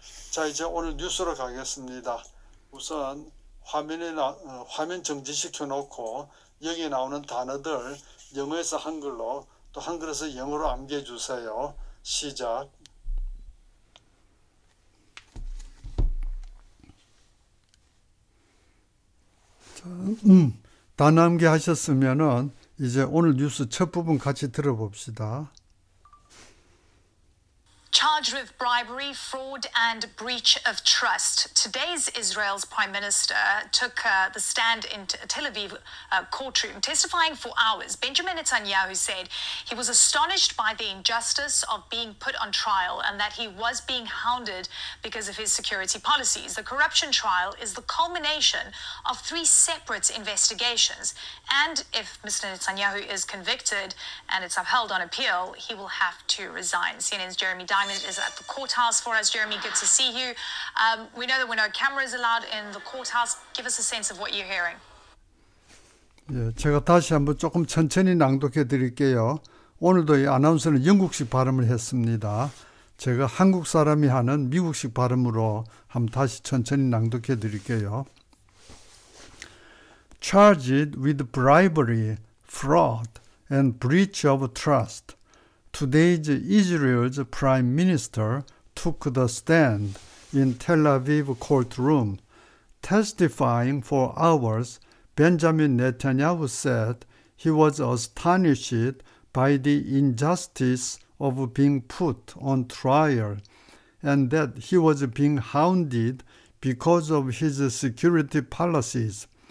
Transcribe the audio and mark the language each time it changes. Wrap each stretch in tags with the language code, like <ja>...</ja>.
<ko>자, 이제 오늘 뉴스로 가겠습니다. 우선 화면 정지시켜 놓고 여기 나오는 단어들 영어에서 한글로 또 한글에서 영어로 암기해 주세요. 시작. 단어 암기하셨으면은 이제 오늘 뉴스 첫 부분 같이 들어봅시다.</ko> <en>Charged with bribery, fraud, and breach of trust. Today's Israel's Prime Minister took the stand in Tel Aviv courtroom, testifying for hours. Benjamin Netanyahu said he was astonished by the injustice of being put on trial and that he was being hounded because of his security policies. The corruption trial is the culmination of 3 separate investigations. And if Mr. Netanyahu is convicted and it's upheld on appeal, he will have to resign. CNN's Jeremy Diamond is at the courthouse for us. Jeremy, good to see you. We know there were no cameras allowed in the courthouse. Give us a sense of what you're hearing.</en> <ko>예, 제가 다시 한번 조금 천천히 낭독해 드릴게요. 오늘도 이 아나운서는 영국식 발음을 했습니다. 제가 한국 사람이 하는 미국식 발음으로 한번 다시 천천히 낭독해 드릴게요.</ko> <en>Charged with bribery, fraud, and breach of trust. Today's Israel's Prime Minister took the stand in Tel Aviv courtroom. Testifying for hours, Benjamin Netanyahu said he was astonished by the injustice of being put on trial and that he was being hounded because of his security policies.</en>